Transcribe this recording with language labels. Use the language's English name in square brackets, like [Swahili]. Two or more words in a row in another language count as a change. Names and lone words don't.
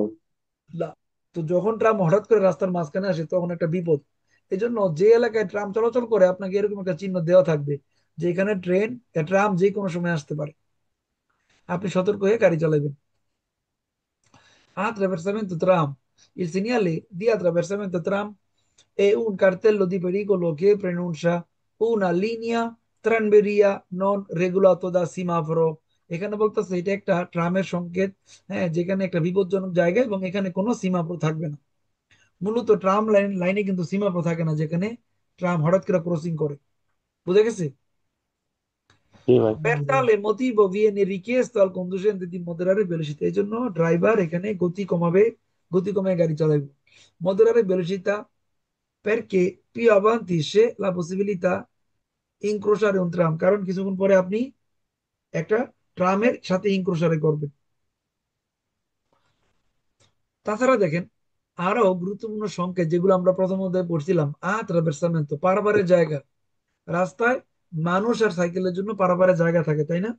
[Bangla] না। তো যখন ট্রাম হঠাৎ করে রাস্তার মাঝখানে আসে তখন একটা বিপদ। এই জন্য যে এলাকায় ট্রাম চলাচল করে আপনাকে এরকম একটা চিহ্ন দেওয়া থাকবে যে এখানে ট্রাম যে কোনো সময় আসতে পারে, আপনি সতর্ক হয়ে গাড়ি চালাবেন। [Italian] Attraversamento tram. Il segnale di attraversamento tram è un cartello di pericolo che preannuncia una linea tranvia non regolato da semaforo. [Bangla] এখানে বলতেছে এটা একটা ট্রামের সংকেত, হ্যাঁ, যেখানে একটা বিপজ্জনক জায়গা এবং এখানে কোনো সীমাফো থাকবে না। মূলত ট্রাম লাইনে কিন্তু সীমাফো থাকে না, যেখানে ট্রাম হঠাৎ করে ক্রসিং করে। বুঝে গেছে? জি ভাই। [Italian] Per tale motivo viene richiesto al conducente di moderare velocità, [Bangla] এই জন্য ড্রাইভার এখানে গতি কমাবে, গতি কমায় গাড়ি চালাবে। [Italian] Moderare velocità perché più avanti c'è la possibilità incrociare un tram, [Bangla] কারণ কিছুক্ষণ পরে আপনি একটা ট্রামের সাথে ইনক্রোশারে করবেন। তাছাড়া দেখেন আরো গুরুত্বপূর্ণ সংকেত যেগুলো আমরা প্রথম অধ্যায়ে পড়ছিলাম, আত্রাভেরসামেন্তো পারাপারের জায়গা। রাস্তায় মানুষ আর সাইকেলের জন্য পারাপারের জায়গা থাকে, তাই না?